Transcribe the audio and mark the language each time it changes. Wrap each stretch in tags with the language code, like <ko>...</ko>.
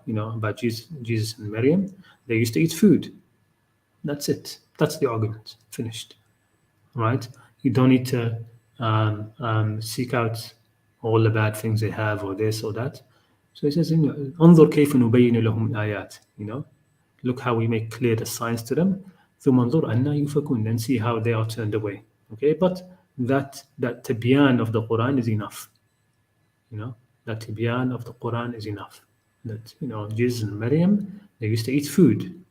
<en>About Jesus and Maryam, they used to eat food. That's it. That's the argument. Finished. Right? You don't need to seek out all the bad things they have or this or that. So he says,</en> <ar>انظر كيف نبين لهم الآيات.</ar> <en>Look how we make clear the signs to them.</en> <ar>ثم انظر أنا يؤفكون.</ar> <en>Then see how they are turned away. Okay, but that tibyan of the Quran is enough. That tibyan of the Quran is enough. That Jesus and Maryam, they used to eat food.</en>